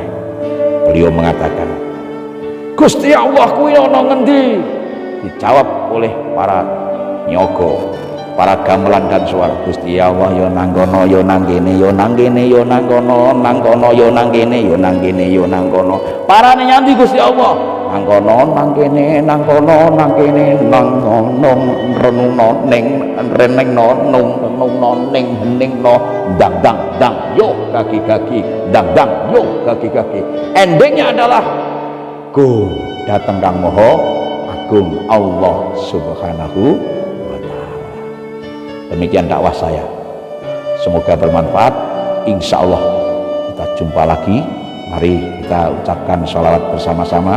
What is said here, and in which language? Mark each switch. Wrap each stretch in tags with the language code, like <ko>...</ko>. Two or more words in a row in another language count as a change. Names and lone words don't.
<id>Beliau mengatakan,</id> <jv>Gusti Allah kuwi ana ngendi?</jv> <id>Dijawab oleh para nyogo, para gamelan dan suara,</id> <jv>Gusti Allah yo nang kono, yo nang kene, yo nang kene, yo nang kono, nang kono, yo nang kene, yo nang kene, yo nang kono. Parane nyandi Gusti Allah. Nang kono, nang kene, nang kono, nang kene, nang kono, renungno ning renengno nung renungno ning heningno, dang dang dang yo kaki-kaki, dang dang yo kaki-kaki.</jv> <id>Endingnya adalah go datang</id> <jv>Kang Moho Agung</jv> <id>Allah</id> <ar>سبحانه وتعالى.</ar> <id>Demikian dakwah saya, semoga bermanfaat.</id> <ar>إن شاء الله</ar> <id>kita jumpa lagi. Mari kita ucapkan sholawat bersama-sama.</id>